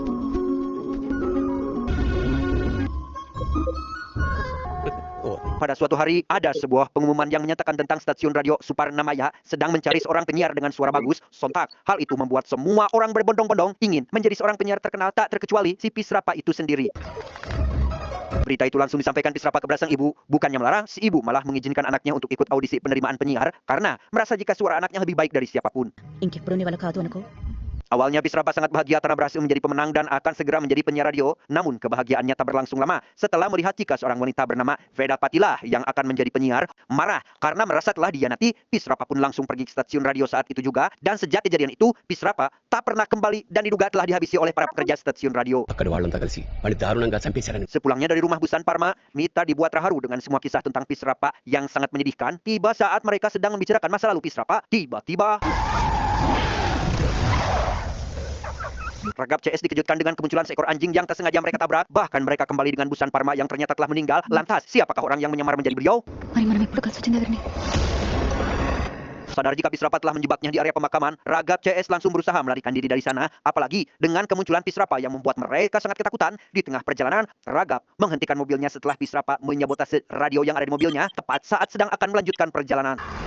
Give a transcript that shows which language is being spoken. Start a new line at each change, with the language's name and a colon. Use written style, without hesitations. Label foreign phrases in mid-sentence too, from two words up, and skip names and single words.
Indonesian: Pada suatu hari, ada sebuah pengumuman yang menyatakan tentang stasiun radio Suparnamaya sedang mencari seorang penyiar dengan suara bagus. Sontak, hal itu membuat semua orang berbondong-bondong ingin menjadi seorang penyiar terkenal, tak terkecuali si Pisrapa itu sendiri. Berita itu langsung disampaikan Pisrapa kepada sang ibu. Bukannya melarang, si ibu malah mengizinkan anaknya untuk ikut audisi penerimaan penyiar karena merasa jika suara anaknya lebih baik dari siapapun.
Telugu: ఇంకెప్పుడు నీ వల్ల కాదు అనుకో.
Indonesian: Awalnya Pisrapa sangat bahagia karena berhasil menjadi pemenang dan akan segera menjadi penyiar radio. Namun kebahagiaannya tak berlangsung lama setelah melihat jika seorang wanita bernama Veda Patilah yang akan menjadi penyiar marah karena merasa telah dihianati. Pisrapa pun langsung pergi ke stasiun radio saat itu juga. Dan sejak kejadian itu Pisrapa tak pernah kembali dan diduga telah dihabisi oleh para pekerja stasiun radio.
Telugu: అక్కడ వాళ్ళంతా కలిసి వాడిని దారుణంగా చంపేశారని
Indonesian: Sepulangnya dari rumah Busan Parma, Mita dibuat terharu dengan semua kisah tentang Pisrapa yang sangat menyedihkan. Tiba saat mereka sedang membicarakan masa lalu Pisrapa, tiba-tiba Ragap CS dikejutkan dengan kemunculan seekor anjing yang tak sengaja mereka tabrak. Bahkan mereka kembali dengan Busan Parma yang ternyata telah meninggal. Lantas, siapakah orang yang menyamar menjadi beliau?
Telugu: మరి మనం ఎప్పుడు కలిసి వచ్చింది ఎవరిని?
Indonesian: Sadar jika Pisrapa telah menjebaknya di area pemakaman, Ragap CS langsung berusaha melarikan diri dari sana. Apalagi dengan kemunculan Pisrapa yang membuat mereka sangat ketakutan. Di tengah perjalanan, Ragap menghentikan mobilnya setelah Pisrapa menyabotase radio yang ada di mobilnya tepat saat sedang akan melanjutkan perjalanan.